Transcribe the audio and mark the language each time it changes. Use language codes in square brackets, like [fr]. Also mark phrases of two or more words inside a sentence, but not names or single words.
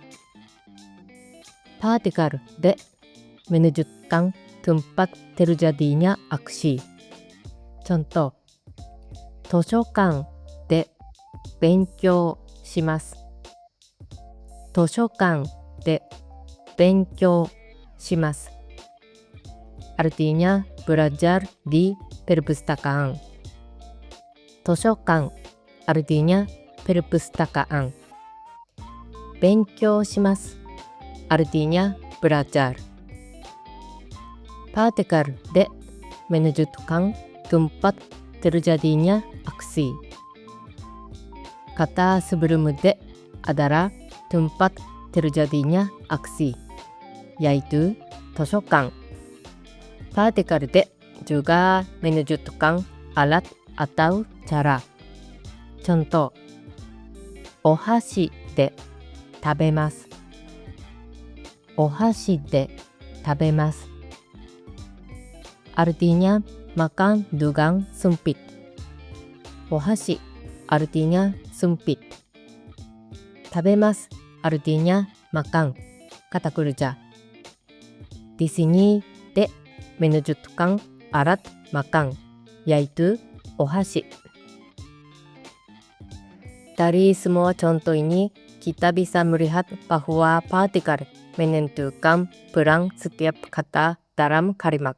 [id] Partikel de menunjukkan tempat terjadinya aksi. Contoh, [ja] 図書館で勉強します。図書館で勉強します。 [id] Artinya belajar di perpustakaan. 図書館 artinya perpustakaan. 勉強します artinya belajar. Partikel de menunjukkan tempat terjadinya aksi. Kata sebelum de adalah tempat terjadinya aksi, yaitu 図書館. Partikel de juga menunjukkan alat atau cara. Contoh, [ja] お箸で食べます。お箸で食べます。 [id] Artinya makan dengan sempit. お箸 artinya sempit. 食べます artinya makan. Kata kerja. Di sini de menunjukkan alat makan, yaitu お箸. Dari semua contoh ini, kita bisa melihat bahwa partikel menentukan peran setiap kata dalam kalimat.